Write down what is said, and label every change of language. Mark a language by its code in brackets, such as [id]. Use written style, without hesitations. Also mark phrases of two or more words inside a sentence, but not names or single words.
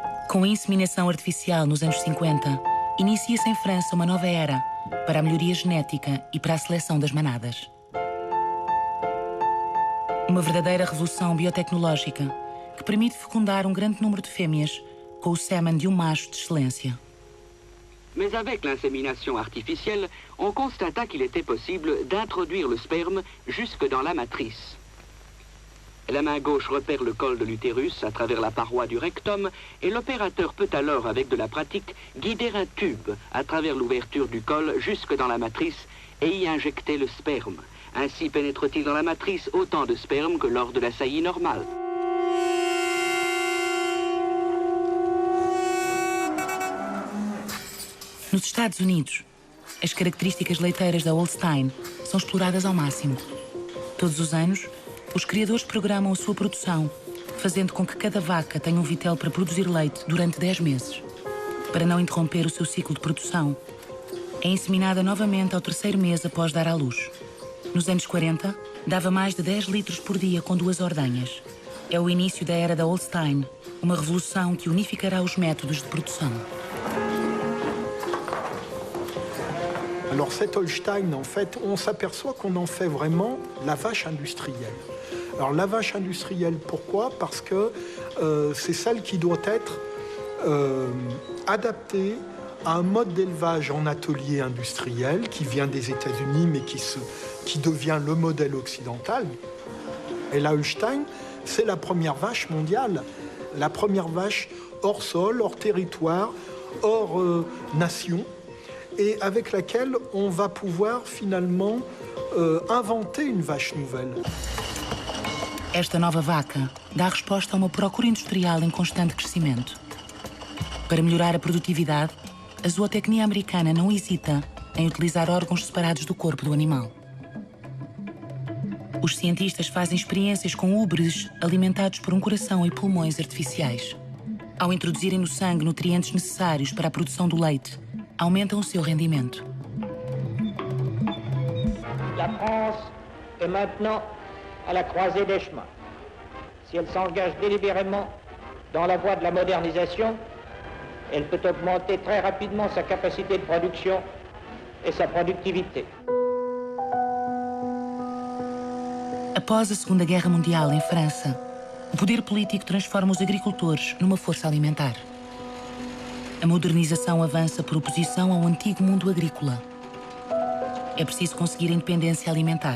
[pt] Com a inseminação artificial nos anos 50, inicia-se em França uma nova era para a melhoria genética e para a seleção das manadas. Uma verdadeira revolução biotecnológica que permite fecundar um grande número de fêmeas com o sêmen de um macho de excelência. [fr] Mais avec l'insémination artificielle, on constata qu'il était possible d'introduire le sperme jusque dans la matrice. La main gauche repère le col de l'utérus à travers la paroi du rectum et l'opérateur peut alors, avec de la pratique, guider un tube à travers l'ouverture du col jusque dans la matrice et y injecter le sperme. Ainsi pénètre-t-il dans la matrice autant de sperme que lors de la saillie normale. [pt] Nos Estados Unidos, as características leiteiras da Holstein são exploradas ao máximo. Todos os anos, os criadores programam a sua produção, fazendo com que cada vaca tenha um vitel para produzir leite durante 10 meses. Para não interromper o seu ciclo de produção, é inseminada novamente ao 3º mês após dar à luz. Nos anos 40, dava mais de 10 litros por dia com 2 ordenhas. É o início da era da Holstein, uma revolução que unificará os métodos de produção. [fr] Alors cette Holstein, en fait, on s'aperçoit qu'on en fait vraiment la vache industrielle. Alors la vache industrielle, pourquoi? Parce que c'est celle qui doit être adaptée à un mode d'élevage en atelier industriel qui vient des États-Unis mais qui devient le modèle occidental. Et la Holstein, c'est la première vache mondiale, la première vache hors sol, hors territoire, hors nation, et avec laquelle on va pouvoir finalement inventer une vache nouvelle. [pt] Esta nova vaca dá resposta a uma procura industrial em constante crescimento. Para melhorar a produtividade, a zootecnia americana não hesita em utilizar órgãos separados do corpo do animal. Os cientistas fazem experiências com úberes alimentados por um coração e pulmões artificiais. Ao introduzirem no sangue nutrientes necessários para a produção do leite, aumentam o seu rendimento. [fr] La France est maintenant à la croisée des chemins. Si elle s'engage délibérément dans la voie de la modernisation, elle peut augmenter très rapidement sa capacité de production et sa productivité. [pt] Após a Segunda Guerra Mundial em França, o poder político transforma os agricultores numa força alimentar. A modernização avança por oposição ao antigo mundo agrícola. É preciso conseguir a independência alimentar.